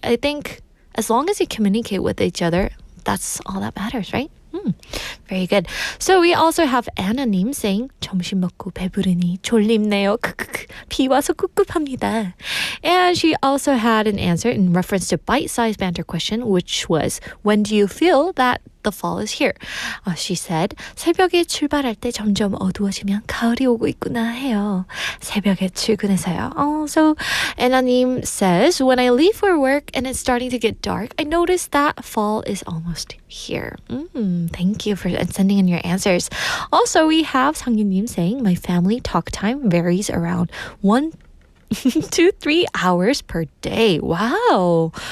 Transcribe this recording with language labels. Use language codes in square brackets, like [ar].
[en] I think as long as you communicate with each other, that's all that matters, right? Very good. So we also have Anna님 saying [ko] 점심 먹고 배부르니 졸립네요. 비 와서 꿉꿉합니다. [en] And she also had an answer in reference to bite-sized banter question, which was, when do you feel that the fall is here? She said, [ko] 새벽에 출발할 때 점점 어두워지면 가을이 오고 있구나 해요. 새벽에 출근해서요. [en] So Anna님 says, when I leave for work and it's starting to get dark, I notice that fall is almost here. Thank you for sending in your answers. Also, we have 상윤님 saying, my family talk time varies around 1 to 3 hours per day. Wow.